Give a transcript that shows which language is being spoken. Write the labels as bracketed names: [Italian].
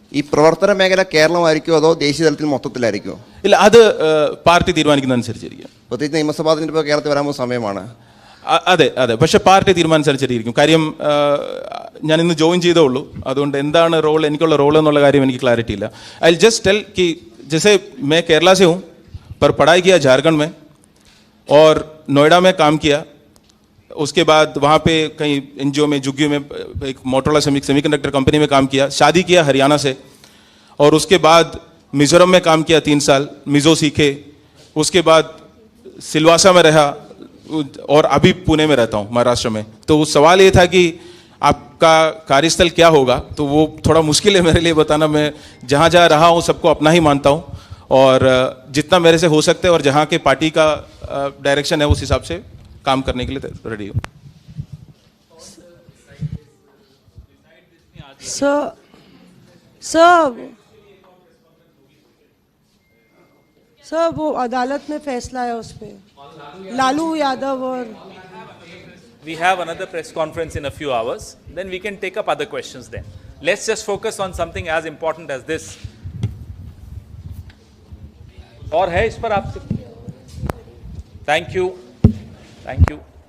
[Malayalam] ഈ പ്രവർത്തന മേഖല കേരളമായിരിക്കുമോ അതോ ദേശീയ തലത്തിൽ മൊത്തത്തിലായിരിക്കുമോ? ഇല്ല, അത് പാർട്ടി തീരുമാനിക്കുന്നതനുസരിച്ചിരിക്കും. പ്രത്യേകിച്ച് നിയമസഭാ തെരഞ്ഞെടുപ്പ് കേരളത്തിൽ വരാൻ പോകുന്ന സമയമാണ്. അതെ, പക്ഷെ പാർട്ടി തീരുമാനിച്ചനുസരിച്ചിരിക്കും. കാര്യം ഞാൻ ഇന്ന് ജോയിൻ ചെയ്തേ ഉള്ളൂ, അതുകൊണ്ട് എന്താണ് റോൾ, എനിക്കുള്ള റോൾ എന്നുള്ള കാര്യം എനിക്ക് ക്ലാരിറ്റി ഇല്ല. [English] I just tell [Hindi] कि जैसे मैं केरला से हूँ पर पढ़ाई किया झारखंड में और नोएडा में काम किया. उसके बाद वहाँ पे कहीं NGO में, जुग्गी में, एक मोटरोला सेमीकंडक्टर कंपनी में काम किया. शादी किया हरियाणा से और उसके बाद मिजोरम में काम किया 3 साल, मिजो सीखे. उसके बाद सिलवासा में रहा और अभी पुणे में रहता हूँ, महाराष्ट्र में. तो सवाल ये था कि आपका कार्यस्थल क्या होगा, तो वो थोड़ा मुश्किल है मेरे लिए बताना. मैं जहाँ जहाँ रहा हूँ सबको अपना ही मानता हूँ और जितना मेरे से हो सकता है और जहाँ के पार्टी का डायरेक्शन है उस हिसाब से काम करने के लिए रेडी हूँ. सर वो अदालत में फैसला है उस पे, लालू यादव और [English] We have another press conference in a few hours. Then we can take up other questions then. Let's just focus on something as important as this. [Hindi] और है इस पर आपसे? [English] Thank you.